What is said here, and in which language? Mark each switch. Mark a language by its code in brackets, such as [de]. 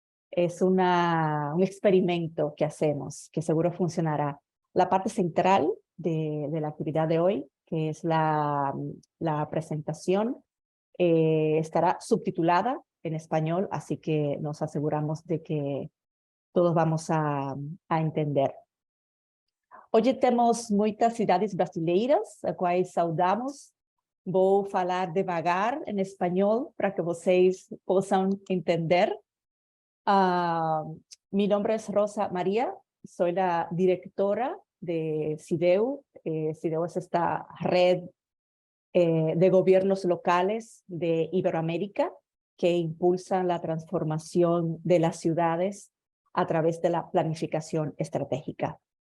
[es] Es un experimento que hacemos, que seguro funcionará. La parte central de la actividad de hoy, que es la presentación, estará subtitulada en español, así que nos aseguramos de que todos vamos a entender. [pt] Hoje temos muitas cidades brasileiras, a quais saudamos. Vou falar devagar em espanhol para que vocês possam entender. [es] Mi nombre es Rosa María, soy la directora de CIDEU. CIDEU es esta red de gobiernos locales de Iberoamérica que impulsan la transformación de las ciudades a través de la planificación estratégica.